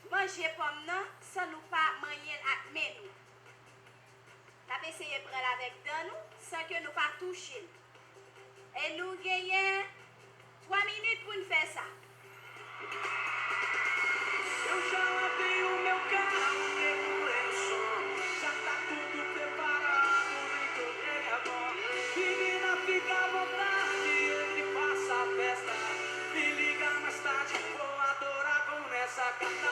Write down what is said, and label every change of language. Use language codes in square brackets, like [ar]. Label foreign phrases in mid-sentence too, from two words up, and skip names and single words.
[ht] manje pom nan, san nou pa manyen ak men nou. Tap eseye pren avèk dan nou, san ke nou pa touche. E nou genyen 3 minutes pou nou fè sa. [pt] Eu já lavei o meu carro, regulei o som. Já tá tudo preparado, nem troquei a voz. Menina, fica à vontade, entre e faça a festa. Me liga mais tarde, vou adorar com essa carta.